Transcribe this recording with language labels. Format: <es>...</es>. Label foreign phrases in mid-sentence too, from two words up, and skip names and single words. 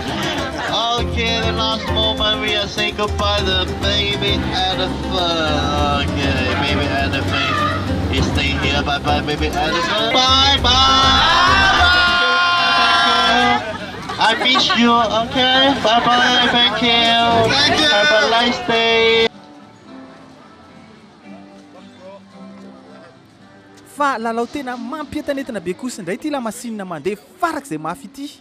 <en>Okay, the last moment we are saying goodbye to the baby elephant. Okay, baby elephant. baby. Stay here. Bye bye, baby elephant. Bye bye. I miss you. Okay. Bye bye. Thank you. Thank you. Have a nice day.</en> <mg>Fa lalao tena mampientanetana be kosa indray ty lamasinina mandeha farak'izay mafy ity.</mg>